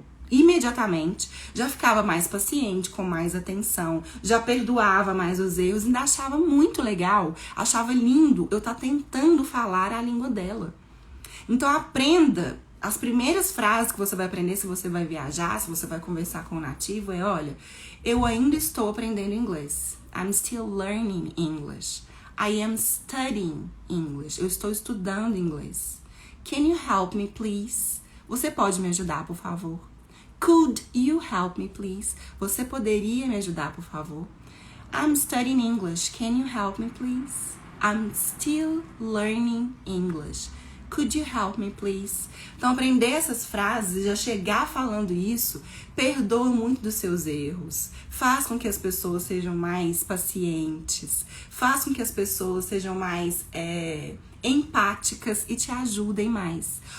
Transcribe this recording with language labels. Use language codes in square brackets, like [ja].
[pt] imediatamente, já ficava mais paciente, com mais atenção, já perdoava mais os erros, ainda achava muito legal, achava lindo eu estar tentando falar a língua dela. Então aprenda, as primeiras frases que você vai aprender se você vai viajar, se você vai conversar com o nativo é, olha, eu ainda estou aprendendo inglês. [en] I'm still learning English. I am studying English. [pt] Eu estou estudando inglês. [en] Can you help me, please? [pt] Você pode me ajudar, por favor? [en] Could you help me, please? [pt] Você poderia me ajudar, por favor? [en] I'm studying English. Can you help me, please? I'm still learning English. Could you help me, please? [pt] Então, aprender essas frases e já chegar falando isso, perdoa muito dos seus erros. Faz com que as pessoas sejam mais pacientes. Faz com que as pessoas sejam mais empáticas e te ajudem mais.